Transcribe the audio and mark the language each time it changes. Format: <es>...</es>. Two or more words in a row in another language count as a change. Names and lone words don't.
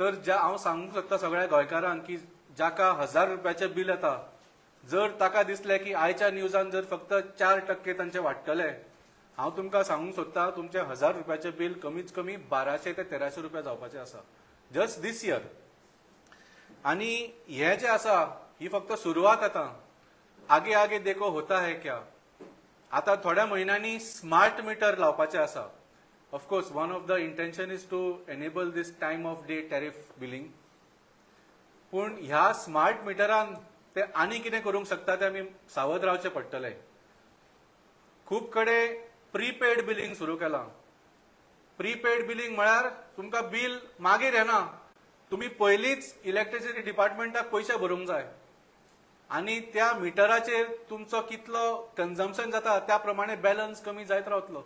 <kok>तर हांव सांगूंक सोदता सगळ्या गोंयकारांक की जाका 1000 रुपयाचें बिल येता, जर ताका दिसलें की आयच्या न्यूजान जर फक्त 4% तांचे वाडटले, हांव तुमकां सांगूंक सोदता तुमचे 1000 रुपयाचें बिल कमीत कमी 1200 ते 1300 रुपया जावपाचें आसा</kok> <en>just this year.</en> <kok>आनी हे जे आसा ही फक्त सुरवात आतां.</kok> <hi>आगे आगे देखो होता है क्या.</hi> <kok>आता थोड्या महिन्यांनी स्मार्ट मीटर लावपाचे आसा.</kok> <en>of course one of the intention is to enable this time of day tariff billing.</en> <kok>पूण ह्या स्मार्ट मिटरान ते आनी कितें करूंक शकता ते आमी सावध रावचे पडटले. खूब कडेन</kok> <en>prepaid billing</en> <kok>सुरू केलां.</kok> <en>prepaid billing</en> <kok>म्हळ्यार तुमकां बिल मागीर येना, तुम्ही पयलींच इलेक्ट्रिसिटी डिपार्टमेंटाक पयशे भरूंक जाय आनी त्या मिटराचेर तुमचो कितलो कन्झम्पशन जाता त्या प्रमाणे बॅलन्स कमी जायत रावतलो.</kok>